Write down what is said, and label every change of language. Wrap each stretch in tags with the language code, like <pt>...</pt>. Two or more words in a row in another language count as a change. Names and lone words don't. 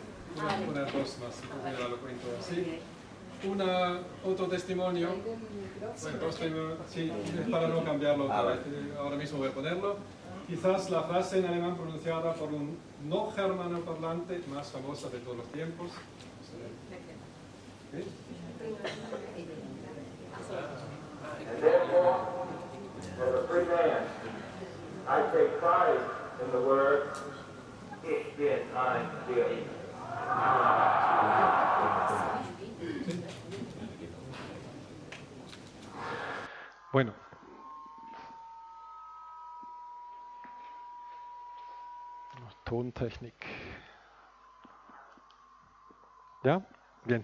<es>Voy a poner dos más. Ya lo cuento así. Otro testimonio. Bueno, sí, es para no cambiarlo otra vez. Ahora mismo voy a ponerlo. Quizás la frase en alemán pronunciada por un no germanoparlante más famosa de todos los tiempos. ¿Sí?</es> <en>And therefore, as a free man, I take pride in the word,</en> <de>ich bin ein Dios.</de> <es>Bueno. Tontechnik. ¿Ya? Bien.</es>